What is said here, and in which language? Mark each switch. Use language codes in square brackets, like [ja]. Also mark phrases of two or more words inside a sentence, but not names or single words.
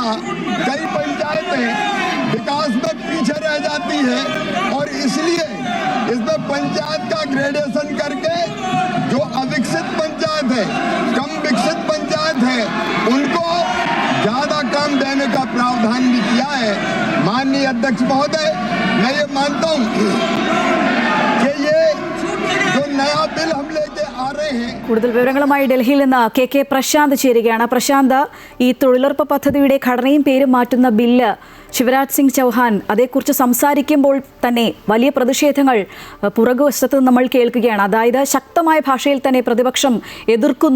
[hi] कई पंचायतें विकास में पीछे रह जाती है और इसलिए इसमें पंचायत का ग्रेडेशन करके जो अविकसित पंचायत है, कम विकसित पंचायत है, उनको ज्यादा काम देने का प्रावधान भी किया है। माननीय अध्यक्ष महोदय, मैं ये मानता हूँ कि ये जो नया बिल हम लेके आ रहे हैं। [ml] കൂടുതൽ വിവരങ്ങളുമായി ഡൽഹിയിൽ നിന്ന് കെ പ്രശാന്ത് ചേരുകയാണ്. പ്രശാന്ത്, ഈ തൊഴിലുറപ്പ് പദ്ധതിയുടെ ഘടനയും പേരും മാറ്റുന്ന ബില്ല് ശിവരാജ് സിംഗ് ചൗഹാൻ അതേക്കുറിച്ച് സംസാരിക്കുമ്പോൾ തന്നെ വലിയ പ്രതിഷേധങ്ങൾ പുറകുവശത്ത് നമ്മൾ കേൾക്കുകയാണ്. അതായത് ശക്തമായ ഭാഷയിൽ തന്നെ പ്രതിപക്ഷം എതിർക്കുന്നു.